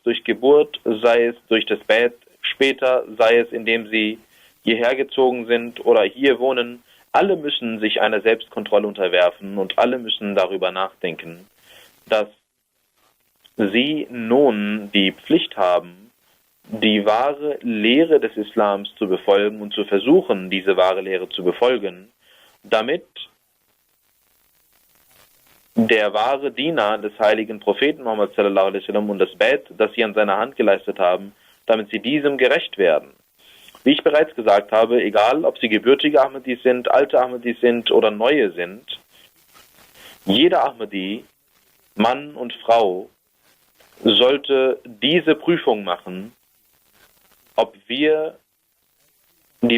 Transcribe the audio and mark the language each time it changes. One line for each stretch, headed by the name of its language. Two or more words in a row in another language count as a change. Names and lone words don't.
German: durch Geburt, sei es durch das Bad später, sei es indem sie hierher gezogen sind oder hier wohnen, alle müssen sich einer Selbstkontrolle unterwerfen und alle müssen darüber nachdenken, dass sie nun die Pflicht haben, die wahre Lehre des Islams zu befolgen und zu versuchen, diese wahre Lehre zu befolgen, damit der wahre Diener des heiligen Propheten Muhammad
Arabic: صلى الله عليه وسلم
German: und das Bett, das sie an seiner Hand geleistet haben, damit sie diesem gerecht werden. Wie ich bereits gesagt habe, egal ob sie gebürtige Ahmadis sind, alte Ahmadis sind oder neue sind, jeder Ahmadi, Mann und Frau, sollte diese Prüfung machen, ob wir die